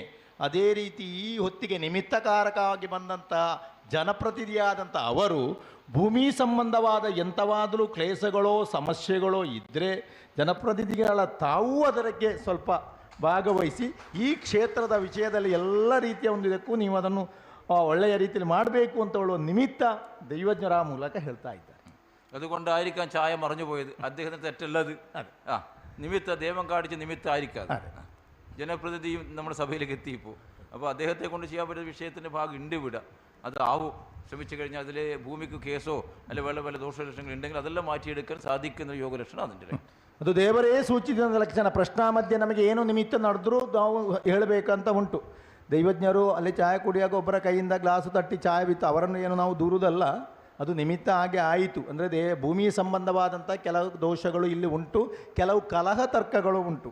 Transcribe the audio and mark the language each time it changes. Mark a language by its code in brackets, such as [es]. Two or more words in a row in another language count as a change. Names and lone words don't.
[kn] ಅದೇ ರೀತಿ ಈ ಹೊತ್ತಿಗೆ ನಿಮಿತ್ತಕಾರಕವಾಗಿ ಬಂದಂಥ ಜನಪ್ರತಿನಿಧಿಯಾದಂಥ ಅವರು ಭೂಮಿ ಸಂಬಂಧವಾದ ಎಂಥವಾದರೂ ಕ್ಲೇಶಗಳೋ ಸಮಸ್ಯೆಗಳೋ ಇದ್ದರೆ ಜನಪ್ರತಿನಿಧಿಗಳ ತಾವೂ ಅದಕ್ಕೆ ಸ್ವಲ್ಪ ಭಾಗವಹಿಸಿ ಈ ಕ್ಷೇತ್ರದ ವಿಷಯದಲ್ಲಿ ಎಲ್ಲ ರೀತಿಯ ಒಂದು ಇದಕ್ಕೂ ನೀವು ಅದನ್ನು ಒಳ್ಳೆಯ ರೀತಿಯಲ್ಲಿ ಮಾಡಬೇಕು ಅಂತ ಹೇಳುವ ನಿಮಿತ್ತ ದೈವಜ್ಞರ ಮೂಲಕ ಹೇಳ್ತಾ ಇದ್ದಾರೆ. [ml] അതുകൊണ്ടായിരിക്കാം ചായ മറഞ്ഞു പോയത്. അദ്ദേഹത്തിന് തെറ്റുള്ളത് നിമിത്ത ദൈവം കാണിച്ച നിമിത്തമായിരിക്കാം. ജനപ്രതിനിധിയും നമ്മുടെ സഭയിലേക്ക് എത്തിയപ്പോൾ അപ്പോൾ അദ്ദേഹത്തെ കൊണ്ട് ചെയ്യാൻ പറ്റുന്ന വിഷയത്തിൻ്റെ ഭാഗം ഉണ്ട് വിടുക. അത് ആവും. ശ്രമിച്ചു കഴിഞ്ഞാൽ അതിൽ ഭൂമിക്ക് കേസോ അല്ലെ വേറെ വല്ല ദോഷലക്ഷണങ്ങൾ ഉണ്ടെങ്കിൽ അതെല്ലാം മാറ്റിയെടുക്കാൻ സാധിക്കുന്ന ಯೋಗಲಕ್ಷಣ അതിൻ്റെ. [kn] ಅದು ದೇವರೇ ಸೂಚಿಸಿದ ಲಕ್ಷಣ. ಪ್ರಶ್ನಾ ಮಧ್ಯೆ ನಮಗೆ ಏನು ನಿಮಿತ್ತ ನಡೆದ್ರೂ ನಾವು ಹೇಳಬೇಕಂತ ಉಂಟು. ದೈವಜ್ಞರು ಅಲ್ಲಿ ಚಾಯ್ ಕುಡಿಯಾಗ ಒಬ್ಬರ ಕೈಯಿಂದ ಗ್ಲಾಸು ತಟ್ಟಿ ಚಾಯ್ ಬಿತ್ತು, ಅವರನ್ನು ಏನು ನಾವು ದೂರುವುದಲ್ಲ, ಅದು ನಿಮಿತ್ತ ಹಾಗೆ ಆಯಿತು. ಅಂದರೆ ಭೂಮಿ ಸಂಬಂಧವಾದಂಥ ಕೆಲವು ದೋಷಗಳು ಇಲ್ಲಿ ಉಂಟು, ಕೆಲವು ಕಲಹ ತರ್ಕಗಳು ಉಂಟು.